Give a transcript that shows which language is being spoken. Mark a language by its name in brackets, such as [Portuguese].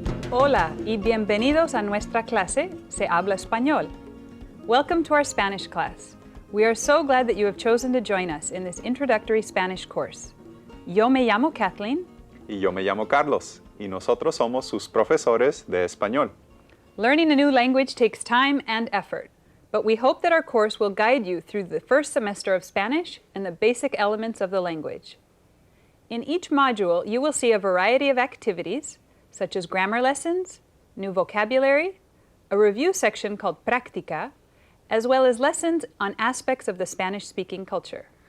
[Spanish] Hola y bienvenidos a nuestra clase Se Habla Español. [English] Welcome to our Spanish class. We are so glad that you have chosen to join us in this introductory Spanish course. [Spanish] Yo me llamo Kathleen. Y yo me llamo Carlos, y nosotros somos sus profesores de español. [English] Learning a new language takes time and effort, but we hope that our course will guide you through the first semester of Spanish and the basic elements of the language. In each module, you will see a variety of activities, such as grammar lessons, new vocabulary, a review section called Práctica, as well as lessons on aspects of the Spanish-speaking culture.